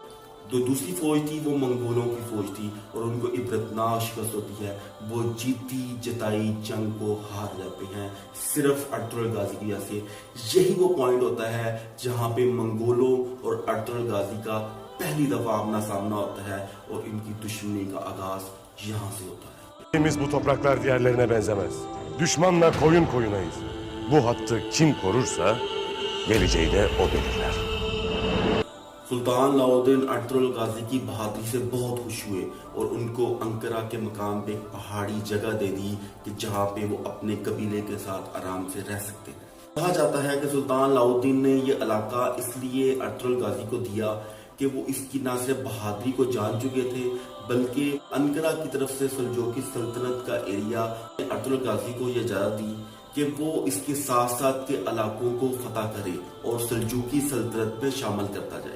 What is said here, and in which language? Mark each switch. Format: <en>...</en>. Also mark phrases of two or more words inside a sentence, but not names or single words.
<ur>جو دوسری فوج تھی وہ منگولوں کی فوج تھی اور ان کو عبرتناک شکست ہوتی ہے، وہ جیتی جتائی جنگ کو ہار جاتے ہیں صرف ارطغرل غازی کی وجہ سے۔ یہی وہ پوائنٹ ہوتا ہے جہاں پہ منگولوں اور ارطغرل غازی کا پہلی دفعہ آمنا سامنا ہوتا ہے اور ان کی دشمنی کا آغاز یہاں سے ہوتا ہے۔</ur> <tr>Biz bu topraklar diğerlerine benzemez. Düşmanla koyun koyunayız. Bu hattı kim korursa geleceği de o belirler.</tr> <ur>سلطان علاء الدین ارطغرل غازی کی بہادری سے بہت خوش ہوئے اور ان کو انقرہ کے مقام پہ ایک پہاڑی جگہ دے دی کہ جہاں پہ وہ اپنے قبیلے کے ساتھ آرام سے رہ سکتے ہیں۔ کہا جاتا ہے کہ سلطان علاء الدین نے یہ علاقہ اس لیے ارطغرل غازی کو دیا کہ وہ اس کی نہ صرف بہادری کو جان چکے تھے بلکہ انقرہ کی طرف سے سلجوقی سلطنت کا ایریا ارطغرل غازی کو یہ اجازت دی کہ وہ اس کے ساتھ ساتھ کے علاقوں کو فتح کرے اور سلجوقی سلطنت میں شامل کرتا جائے۔</ur>